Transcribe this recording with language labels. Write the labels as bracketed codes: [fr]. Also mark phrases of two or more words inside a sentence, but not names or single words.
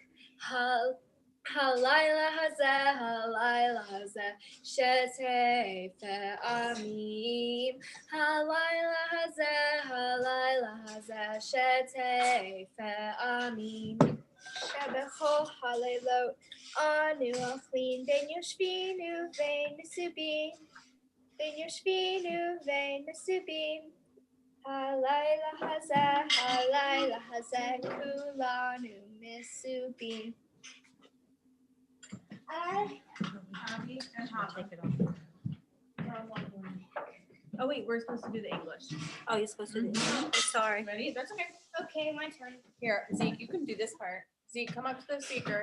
[he] הלילה הזה שתי פעמים. הלילה הזה שתי פעמים. שבכל הלילות אנו אוכלין בין יושבין בין מסובין בין יושבין בין מסובין. הלילה הזה כלנו מסובין. [en] Oh wait, we're supposed to do the English. Oh, you're supposed to do it. Sorry. Ready? That's okay. Okay, my turn. Here, Zeke, you can do this part. Zeke, come up to the speaker.